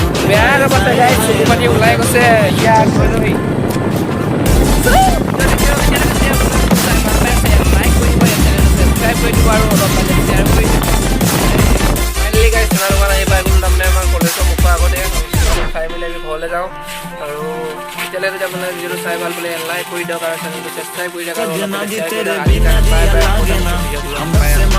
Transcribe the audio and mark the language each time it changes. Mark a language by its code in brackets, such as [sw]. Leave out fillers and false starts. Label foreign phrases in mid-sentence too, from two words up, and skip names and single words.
[as] বেয়া নাপাতে গাইছ চকু পানী ওলাই গৈছে ইয়াক লৈ লৈ subscribe কৰি দিব আৰু অলপ মানে share কৰি দিব ফাইনেলি গাইছ চেনেল বনাই আহিবা একদম তাৰমানে আমাৰ কলেজৰ মুখৰ আগতে খাই মেলি আমি ঘৰলৈ যাওঁ আৰু তেতিয়ালৈ যদি আপোনাৰ ভিডিঅ'টো চাই ভাল পালে লাইক কৰি দিয়ক আৰু চেনেলটো ছাবস্ক্ৰাইব কৰি দিয়ক আৰু [hi] सजना जी तेरे बिना जिया लागे ना हमसे